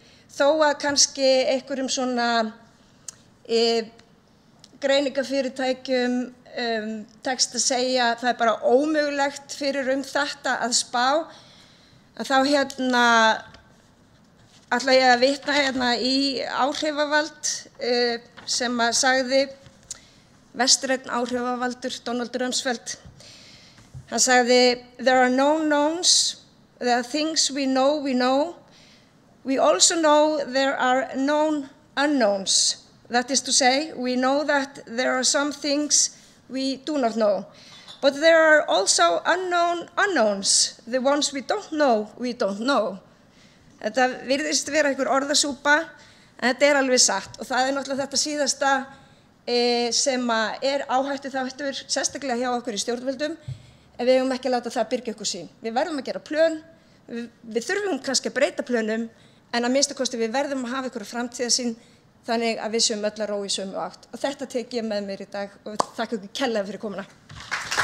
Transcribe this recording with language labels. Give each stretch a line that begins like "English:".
Icelandic: Þó að kannski einhverjum svona greiningafyrirtækjum tekst að segja að það bara ómögulegt fyrir þetta að spá, að þá ætla ég að vitna í áhrifavald sem að sagði vestrænn áhrifavaldur Donald Rumsfeld. Hann sagði,
English: there are known knowns, there are things we know. We also know there are known unknowns. That is to say, we know that there are some things we do not know. But there are also unknown unknowns, the ones we don't know.
Icelandic: Þetta virðist vera einhver orðasúpa, en þetta alveg satt og það náttúrulega þetta síðasta sem áhættuþáttur, sérstaklega hjá okkur í stjórnvöldum, en við eigum ekki að láta það byrgja okkur sín. Við verðum að gera plön, við þurfum kannski að breyta plönum, en að minnsta kosti við verðum að hafa einhverja framtíðarsýn þannig að við séum öll að róa í sömu átt. Og þetta tek ég með mér í dag og þakka ykkur kærlega fyrir komuna.